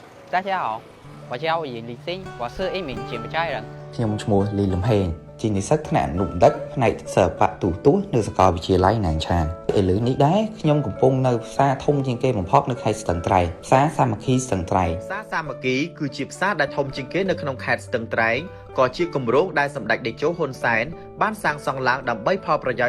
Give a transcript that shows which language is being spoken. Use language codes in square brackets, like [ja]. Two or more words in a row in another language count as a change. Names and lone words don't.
[zh] 大家好，我叫尹立新，我是一名柬埔寨人。 [km] ខ្ញុំឈ្មោះលីលំហេងជានិស្សិតថ្នាក់អនុបណ្ឌិតផ្នែកសិល្បៈទូរទស្សន៍នៅសាកលវិទ្យាល័យណានឆានឥឡូវនេះដែរខ្ញុំកំពុងនៅផ្សារធំជាងគេបំផុតនៅខេត្តស្ទឹងត្រែងផ្សារសាមគ្គីស្ទឹងត្រែងផ្សារសាមគ្គីគឺជាផ្សារដែលធំជាងគេនៅក្នុងខេត្តស្ទឹងត្រែងក៏ជាគម្រោងដែលសម្ដេចតេជោហ៊ុនសែនបានសាងសង់ឡើងដើម្បីផលប្រយោជន៍